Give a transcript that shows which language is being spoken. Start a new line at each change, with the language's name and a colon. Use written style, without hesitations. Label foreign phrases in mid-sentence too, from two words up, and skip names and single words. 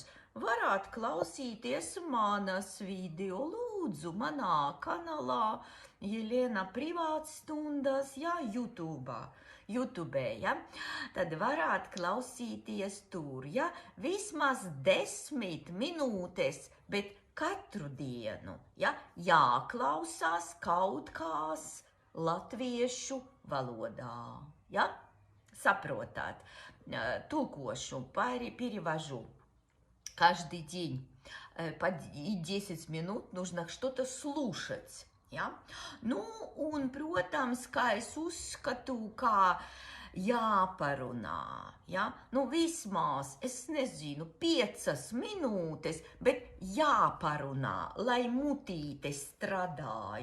Latvian: Varētu klausīties manas video, lūdzu, manā kanālā Jelena privātstundas, ja, YouTube, ja, tad varētu klausīties tur, ja, vismaz 10 minūtes, bet katru dienu, ja, jāklausās kaut kās latviešu valodā, ja, saprotāt, tulkošu,
Russian: перевожу. Каждый день по 10 minūt нужно что-то слушать.
Latvian: Ja? Nu, un, protams, kā es uzskatu, kā jāparunā. Ja? Nu, vismaz, es nezinu, 5 minūtes, bet jāparunā, lai mutīte strādā.